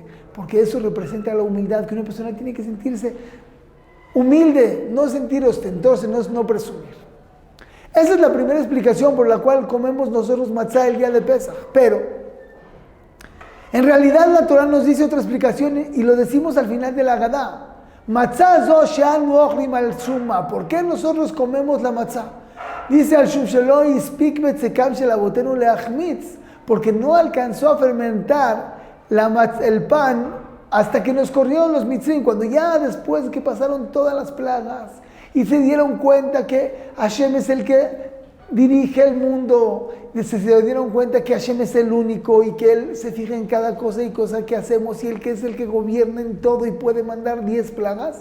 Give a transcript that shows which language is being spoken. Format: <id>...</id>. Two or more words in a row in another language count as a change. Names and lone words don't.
<es>Porque eso representa la humildad, que una persona tiene que sentirse humilde, no sentir ostentoso, no presumir. Esa es la primera explicación por la cual comemos nosotros matzá el día de Pesaj. Pero, en realidad la Torah nos dice otra explicación y lo decimos al final de la Agadá.</es> <he>מצה זו שאנו אוכלים על שום מה.</he> <es>¿Por qué nosotros comemos la matzá?</es> <he>Dice על שום שלא הספיק בצקם של אבותינו להחמיץ.</he> <es>Porque no alcanzó a fermentar el pan hasta que nos corrieron los mitzrim, cuando ya después que pasaron todas las plagas y se dieron cuenta que Hashem es el que dirige el mundo, se dieron cuenta que Hashem es el único y que Él se fija en cada cosa y cosa que hacemos y Él que es el que gobierna en todo y puede mandar 10 plagas.</es>